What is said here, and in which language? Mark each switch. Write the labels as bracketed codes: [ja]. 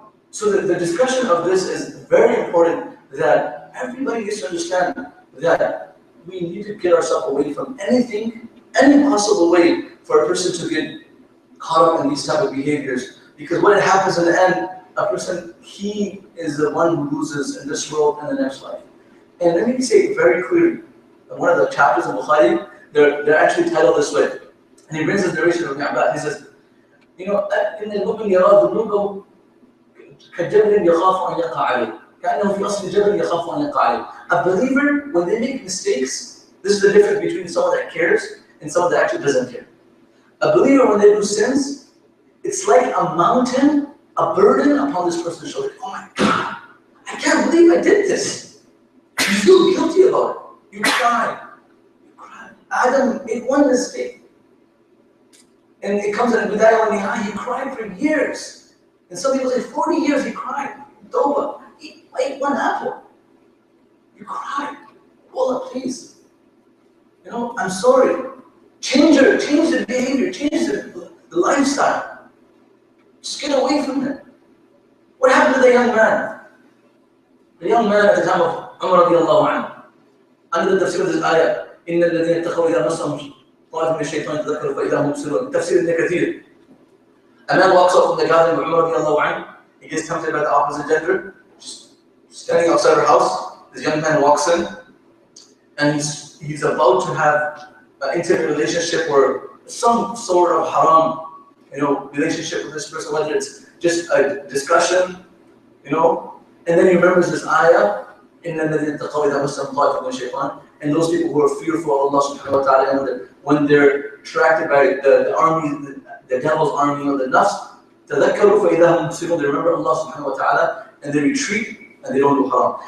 [en] So the discussion of this is very important, that everybody needs to understand that we need to get ourselves away from anything, any possible way for a person to get caught up in these type of behaviors. Because when it happens in the end, a person, he is the one who loses in this world and the next life. And let me say it very clearly. One of the chapters of Bukhari, they're actually titled this way. And he brings this narration of Ibn Abbas. He says, [ar] إن المؤمن يرى ذنوبه كجبل يخاف أن يقع عليه. كأنه في أصل الجبل يخاف أن يقع عليه. [en] A believer, when they make mistakes, this is the difference between someone that cares and someone that actually doesn't care. A believer, when they do sins, it's like a mountain, a burden upon this person's shoulder. Oh my God, I can't believe I did this. You feel guilty about it. You cry. Adam made one mistake. And it comes in a bidayah when he cried for years. And some people say 40 years he cried. Tawbah. He ate one apple. You cried. Allah, please. I'm sorry. Change the behavior, change the lifestyle. Just get away from it. man. A young man at the time of Umar radiallahu anhu. Under the tafsir of this ayah, [ar] إِنَّ الَّذِينَ اتَّخَوْا إِذَا مَسَّهُمْ طَائِفٌ مِنَ الشَّيْطَانِ تَذَكَّرُوا فَإِذَا هُمْ مُبْصِرُونَ. [en] Tafsir Ibn Kathir. A man walks up from the garden of Umar radiallahu anhu. He gets tempted by the opposite gender. Just standing outside her house. This young man walks in, and he's about to have an intimate relationship or some sort of haram, relationship with this person, whether it's just a discussion, and then he remembers this ayah, [ar] إِنَّ الَّذِينَ اتَّقَوْا إِذَا مَسَّهُمْ طَائِفٌ مِنَ الشَّيْطَانِ, [en] and those people who are fearful of Allah subhanahu wa ta'ala, when they're attracted by the army, the devil's army or the nafs, [ar] تَذَكَّرُوا فَإِذَا هُمْ مُبْصِرُونَ, [en] they remember Allah subhanahu wa ta'ala and they retreat and they don't do haram.